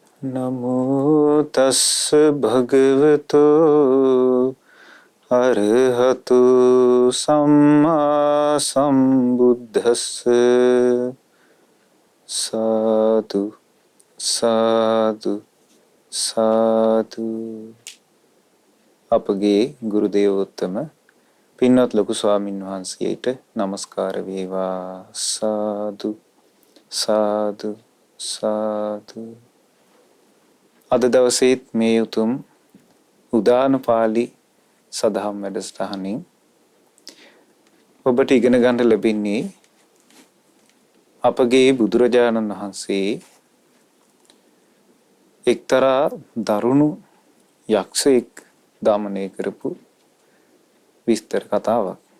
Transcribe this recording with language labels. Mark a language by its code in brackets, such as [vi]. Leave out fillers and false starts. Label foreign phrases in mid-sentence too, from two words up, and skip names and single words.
[pi] නමෝ තස්ස භගවතෝ අරහතු සම්මා සම්බුද්දස්ස සාදු සාදු සාදු. [si] අපගේ ගුරු දේවෝත්තම පින්වත් ලොකු ස්වාමින් වහන්සේට নমස්කාර වේවා. සාදු සාදු සාදු. අද දවසේත් මේ උතුම් උදාන පාළි සදහම් වැඩසටහනින් ඔබට ඉගෙන ගන්න ලැබෙන්නේ අපගේ බුදුරජාණන් වහන්සේ එක්තරා දරුණු යක්ෂයෙක් දමනය කරපු විස්තර කතාවක්.